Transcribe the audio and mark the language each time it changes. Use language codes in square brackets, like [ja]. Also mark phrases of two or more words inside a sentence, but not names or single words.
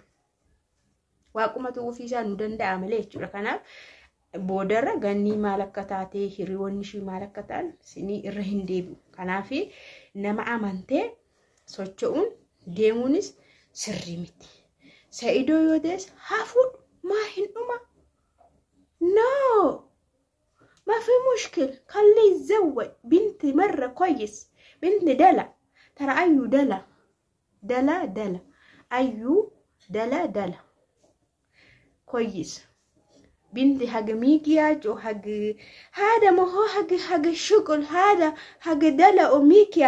[om] Waaqumatu ofiisaa nu danda'a malee jechuudha. Kanaaf boodarra ganni maal akka taatee hiriyoonni ishii maal akka ta'an sinii irra hin deebi'u. Kanaaf nama amantee socho'uun deemuunis sirrii miti. Sa'idoo yoo ta'es hafuudhu maa hin dhuma. [ar] No ما في مشكل خليه يتزوج بنتي مرة كويس. بنتي دلع ترى أيو دلع أيو دلع كويس. بنتي حق ميكياج وحق هذا ما هو حق الشغل هذا حق دلع وميكياج.